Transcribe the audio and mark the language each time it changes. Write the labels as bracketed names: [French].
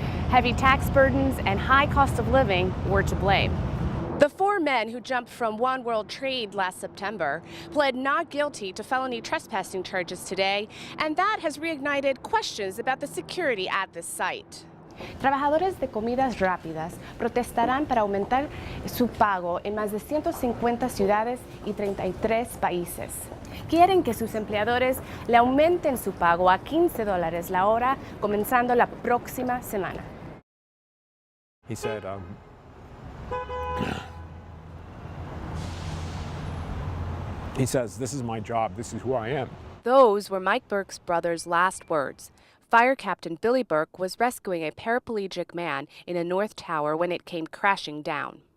[English] Heavy tax burdens and high cost of living were to blame. The four men who jumped from One World Trade last September pled not guilty to felony trespassing charges today, and that has reignited questions about the security at this site. [Spanish] Trabajadores de comidas rápidas protestarán para aumentar su pago en más de 150 ciudades y 33 países. Quieren que sus empleadores le aumenten su pago a $15 la hora, comenzando la próxima semana. [English] He said, he says, "This is my job, this is who I am." Those were Mike Burke's brother's last words. Fire Captain Billy Burke was rescuing a paraplegic man in a North Tower when it came crashing down.